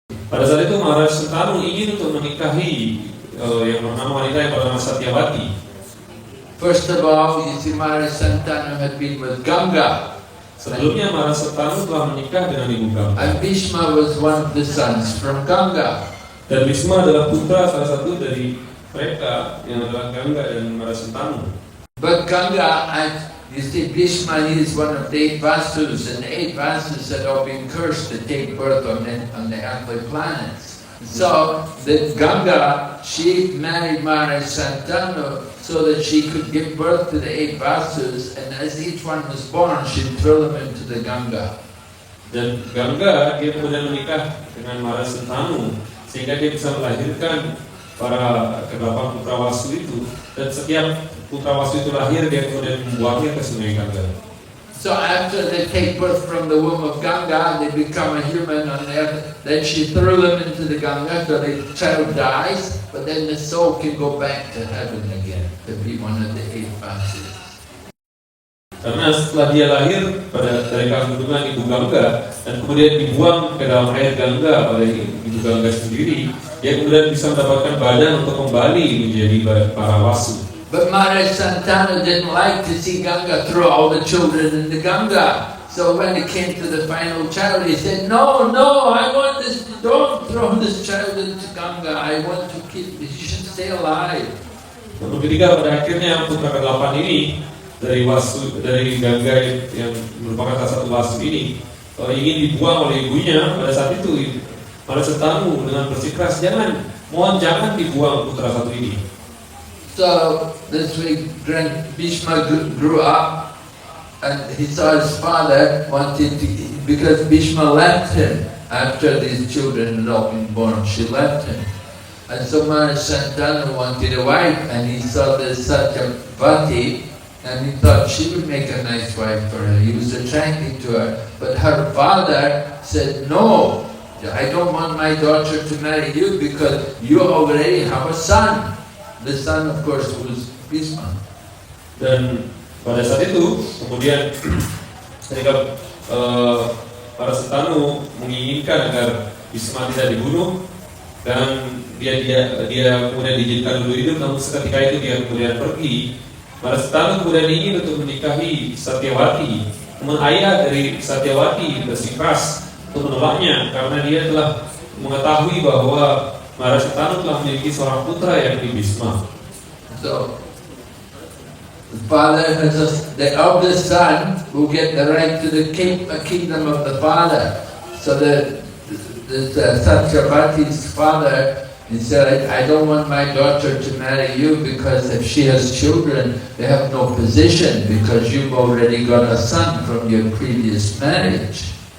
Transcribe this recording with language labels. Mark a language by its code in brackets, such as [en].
[id] Pada saat itu Maharaj Santanu ingin untuk menikahi yang bernama wanita yang bernama Satyavati. [en] First of all, you see, Maharaj Santanu had been with Ganga. [id] Sebelumnya Maharaj Santanu telah menikah dengan ibu Ganga. [en] And Bhishma was one of the sons from Ganga. [id] Dan Bhisma adalah putra salah satu dari mereka yang adalah Ganga dan Maharaj Santanu. [en] But Ganga, you see, Bhishma, he is one of the 8 Vasus, and the 8 Vasus had all been cursed to take birth on the earthly planets. So the Ganga, she married Maharaj Santanu so that she could give birth to the 8 Vasus, and as each one was born, she'd throw them into the Ganga. [id] Dan Ganga dia kemudian menikah dengan Maharaj Santanu sehingga dia bisa melahirkan para ke-8 putra Wasu itu, dan setiap putra Wasu itu lahir dia kemudian membuangnya ke sungai Ganga. [en] So after they take birth from the womb of Ganga, they become a human on earth. Then she threw them into the Ganga, so the child dies, but then the soul can go back to heaven again to be one of the 8 Vasus. [id] Karena setelah dia lahir dari kandungan ibu Ganga dan kemudian dibuang ke dalam air Ganga oleh ibu Ganga sendiri, dia kemudian bisa mendapatkan badan untuk kembali menjadi para Wasu. [en] But Maharaj Santanu didn't like to see Ganga throw all the children in the Ganga. So when it came to the final child, he said, "No, I want this, don't throw this child into Ganga. I want to keep, he should stay alive." [id] Namun ketika pada akhirnya putra ke-8 ini dari Ganga yang merupakan salah satu Wasu ini ingin dibuang oleh ibunya, pada saat itu Maharaj Santanu dengan bersikeras, jangan dibuang putra satu ini. [en] So this week Bhishma grew up, and he saw his father wanted to, because Bhishma left him after these children had all been born. She left him, and so Maharaj Santanu wanted a wife, and he saw this Satyavati, and he thought she would make a nice wife for her. He was attracted to her, but her father said, "No, I don't want my daughter to marry you because you already have a son." The son, of course, was Bhishma. [id] Dan pada saat itu, kemudian ketika para Santanu menginginkan agar Bhishma tidak dibunuh, dan dia kemudian diizinkan dulu hidup, namun seketika itu dia kemudian pergi. Para Santanu kemudian ingin untuk menikahi Satyavati. Namun ayah dari Satyavati bersikeras untuk menolaknya karena dia telah mengetahui bahwa Maharaj Santanu telah memiliki seorang putra yang di Bhisma. [en] So, the father has the eldest son will get the right to the kingdom of the father. So Satyavati's father, he said, I don't want my daughter to marry you because if she has children, they have no position because you've already got a son from your previous marriage.